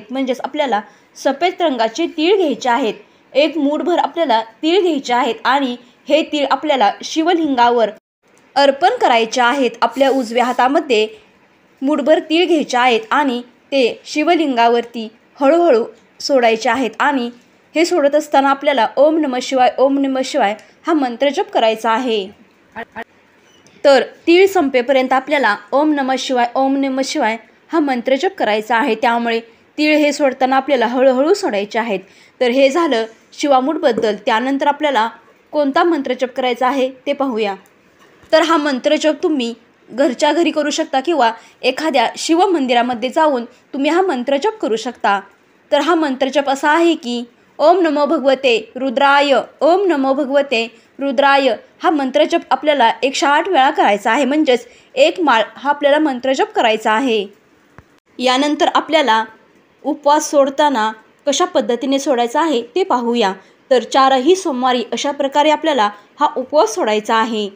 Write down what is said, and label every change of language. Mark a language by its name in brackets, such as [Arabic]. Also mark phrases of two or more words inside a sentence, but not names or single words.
[Marathi] म्हणजेच आपल्याला सफेद रंगाचे तीळ घ्यायचे आहेत. एक मूठभर आपल्याला तीळ घ्यायचे आहेत आणि हे तीळ आपल्याला शिवलिंगावर अर्पण करायचे आहेत. आपल्या उजव्या हातामध्ये मूठभर तीळ घ्यायचे आहेत आणि ते शिवलिंगावरती हळूहळू सोडायचे आहेत. आणि हे सोडत असताना आपल्याला [Sanskrit] ओम नमः शिवाय ओम नमः शिवाय [Marathi] हा मंत्रजप करायचा आहे. तर तीळ संपेपर्यंत आपल्याला [Sanskrit] ओम नमः शिवाय ओम नमः शिवाय [Marathi] हा मंत्रजप करायचा आहे. त्यामुळे तीळ हे सोडताना आपल्याला हळूहळू सोडायचे आहेत. तर हे झालं शिवामूठबद्दल. त्यानंतर आपल्याला कोणता मंत्रजप करायचा आहे ते पाहूया. तर हा मंत्रजप तुम्ही घरच्या घरी करू शकता किंवा एखाद्या शिवमंदिरामध्ये जाऊन तुम्ही हा मंत्रजप करू शकता. तर हा मंत्रजप असा आहे की [Sanskrit] ओम नमो भगवते रुद्राय, ओम नमो भगवते रुद्राय. [Marathi] हा मंत्रजप आपल्याला 108 वेळा करायचा आहे. म्हणजेच एक माळ हा आपल्याला मंत्रजप करायचा आहे. यानंतर आपल्याला उपवास सोडताना कशा पद्धतीने सोडायचा आहे ते पाहूया. तर 4ही सोमवारी अशा प्रकारे आपल्याला हा उपवास सोडायचा आहे.